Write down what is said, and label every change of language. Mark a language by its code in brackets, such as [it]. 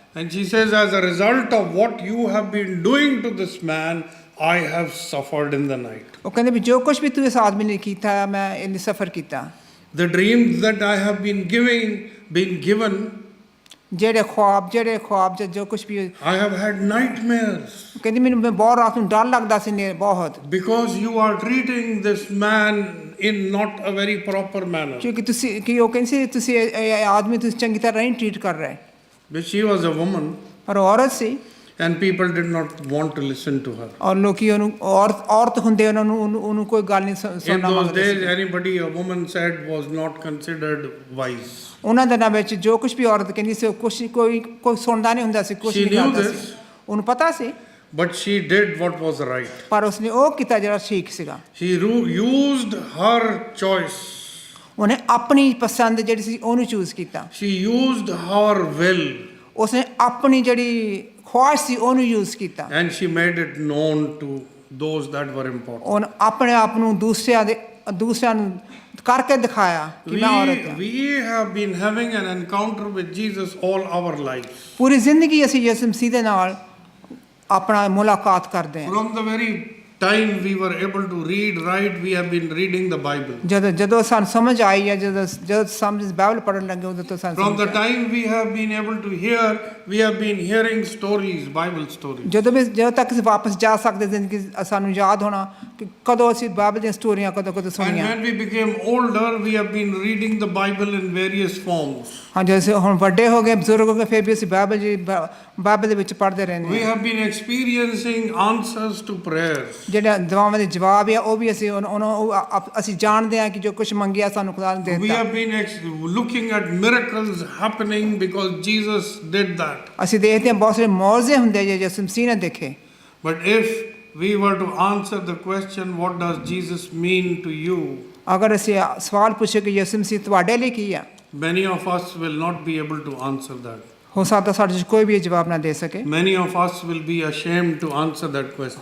[en] And she says, as a result of what you have been doing to this man, I have suffered in the night. [pa] ਉਹ ਕਹਿੰਦੇ ਵੀ ਜੋ ਕੁਛ ਵੀ ਤੂੰ ਇਸ ਆਦਮੀ ਨੇ ਕੀਤਾ ਮੈਂ ਇਹਨੇ ਸਫਰ ਕੀਤਾ [en] The dreams that I have been given, [pa] ਜਿਹੜੇ ਖੁਆਬ ਜੋ ਕੁਛ ਵੀ [en] I have had nightmares. [pa] ਕਹਿੰਦੀ ਮੈਨੂੰ ਬਹੁਤ ਰਾਤ ਨੂੰ ਡਰ ਲੱਗਦਾ ਸੀ ਨੇ ਬਹੁਤ [en] Because you are treating this man in not a very proper manner. [pa] ਕਿਉਂਕਿ ਤੁਸੀਂ ਕਿ ਉਹ ਕਹਿੰਦੇ ਤੁਸੀਂ ਇਹ ਆਦਮੀ ਤੁਸੀਂ ਚੰਗੀ ਤਰ੍ਹਾਂ ਨਹੀਂ ਟ੍ਰੀਟ ਕਰ ਰਹੇ [en] But she was a woman. [pa] ਪਰ ਔਰਤ ਸੀ [en] And people did not want to listen to her. [pa] ਔਰ ਲੋਕੀ ਉਹਨੂੰ ਔਰਤ ਹੁੰਦੇ ਉਹਨੂੰ ਕੋਈ ਗੱਲ ਨਹੀਂ [en] In [pa] ਸੁਣਨਾ [en] those [pa] ਮੰਗਦੇ [en] days, [pa] ਸੀ [en] anybody a woman said was not considered wise. [pa] ਉਹਨਾਂ ਦਿਨਾਂ ਵਿੱਚ ਜੋ ਕੁਛ ਵੀ ਔਰਤ ਕਹਿੰਦੀ ਸੀ ਕੋਈ ਸੁਣਦਾ ਨਹੀਂ ਹੁੰਦਾ ਸੀ ਕੁਛ [en] She [pa] ਨਹੀਂ [en] knew [pa] ਕਰਦਾ [en] this. [pa] ਸੀ ਉਹਨੂੰ ਪਤਾ ਸੀ [en] But she did what was right. [pa] ਪਰ ਉਸਨੇ ਉਹ ਕੀਤਾ ਜਿਹੜਾ ਠੀਕ ਸੀਗਾ [en] She used her choice. [pa] ਉਹਨੇ ਆਪਣੀ ਪਸੰਦ ਜਿਹੜੀ ਸੀ ਉਹਨੂੰ ਚੂਜ਼ ਕੀਤਾ [en] She used her will. [pa] ਉਸਨੇ ਆਪਣੀ ਜਿਹੜੀ ਖੁਆਇਸ਼ ਸੀ ਉਹਨੂੰ ਯੂਜ਼ ਕੀਤਾ [en] And she made it known to those that were important. [pa] ਉਹਨੇ ਆਪਣੇ ਆਪ ਨੂੰ ਦੂਸਰਿਆਂ ਨੂੰ ਕਰਕੇ ਦਿਖਾਇਆ ਕਿ ਮੈਂ ਔਰਤ ਹਾਂ [en] We have been having an encounter with Jesus all our lives. [pa] ਪੂਰੀ ਜ਼ਿੰਦਗੀ ਅਸੀਂ ਯਿਸੂ ਮਸੀਹ ਦੇ ਨਾਲ ਆਪਣਾ ਮੁਲਾਕਾਤ ਕਰਦੇ ਹਾਂ [en] From the very time we were able to read, write, we have been reading the Bible. [pa] ਜਦੋਂ ਸਾਨੂੰ ਸਮਝ ਆਈ ਹੈ ਜਦੋਂ ਸਮਝ ਬਾਈਬਲ ਪੜ੍ਹਨ ਲੱਗੇ ਉਦੋਂ ਤੋਂ ਸਾਨੂੰ [en] From the time we have been able to hear, we have been hearing stories, Bible stories. [pa] ਜਦੋਂ ਤੱਕ ਅਸੀਂ ਵਾਪਸ ਜਾ ਸਕਦੇ ਜ਼ਿੰਦਗੀ ਸਾਨੂੰ ਯਾਦ ਹੋਣਾ ਕਿ ਕਦੋਂ ਅਸੀਂ ਬਾਈਬਲ ਦੀਆਂ ਸਟੋਰੀਆਂ ਕਦੋਂ [en] And [pa] ਸੁਣੀਆਂ [en] when we became older, we have been reading the Bible in various forms. [pa] ਹਾਂ ਜਦੋਂ ਹੁਣ ਵੱਡੇ ਹੋ ਗਏ ਬਜ਼ੁਰਗ ਹੋ ਗਏ ਫਿਰ ਵੀ ਅਸੀਂ ਬਾਈਬਲ ਦੇ ਵਿੱਚ ਪੜ੍ਹਦੇ ਰਹਿੰਦੇ [en] We [pa] ਹਾਂ [en] have been experiencing answers to prayers. [pa] ਜਿਹੜੇ ਦੁਆਵਾਂ ਦੇ ਜਵਾਬ ਆ ਉਹ ਵੀ ਅਸੀਂ ਜਾਣਦੇ ਹਾਂ ਕਿ ਜੋ ਕੁਝ ਮੰਗਿਆ ਸਾਨੂੰ ਖੁਦਾ ਨੇ ਦੇ [en] We [pa] ਦਿੱਤਾ [en] have been looking at miracles happening because Jesus did that. [pa] ਅਸੀਂ ਦੇਖਦੇ ਹਾਂ ਬਹੁਤ ਸਾਰੇ ਮੌਜਜ਼ੇ ਹੁੰਦੇ ਜੇ ਯਿਸੂ ਮਸੀਹ ਨੇ ਦੇਖੇ [en] But if we were to answer the question, what does Jesus mean to you? [pa] ਅਗਰ ਅਸੀਂ ਸਵਾਲ ਪੁੱਛੇ ਕਿ ਯਿਸੂ ਮਸੀਹ ਤੁਹਾਡੇ ਲਈ ਕੀ ਆ [en] Many of us will not be able to answer that. [pa] ਹੋ ਸਕਦਾ ਸਾਡੇ 'ਚ ਕੋਈ ਵੀ ਇਹ ਜਵਾਬ ਨਾ ਦੇ ਸਕੇ [en] Many of us will be ashamed to answer that question.